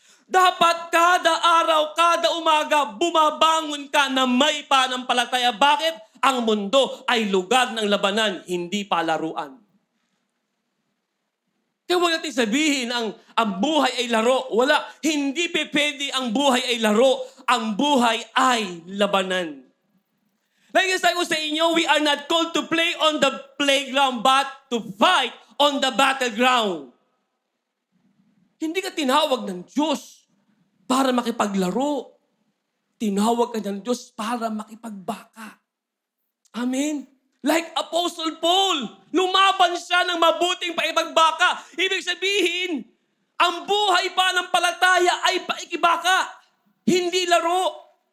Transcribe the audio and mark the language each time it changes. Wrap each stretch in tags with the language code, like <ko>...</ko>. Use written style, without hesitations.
<tl>Dapat kada araw, kada umaga, bumabangon ka na may pananampalataya. Bakit? Ang mundo ay lugar ng labanan, hindi palaruan. Kaya huwag natin sabihin ang buhay ay laro. Wala. Hindi pwede ang buhay ay laro. Ang buhay ay labanan.</tl> <en>Like I said</en> <tl>ko sa inyo,</tl> <en>we are not called to play on the playground but to fight on the battleground.</en> <tl>Hindi ka tinawag ng Diyos para makipaglaro. Tinawag ka ng Diyos para makipagbaka. Amen? Like Apostle Paul, lumaban siya ng mabuting paipagbaka. Ibig sabihin, ang buhay pananampalataya ay paikibaka, hindi laro.</tl>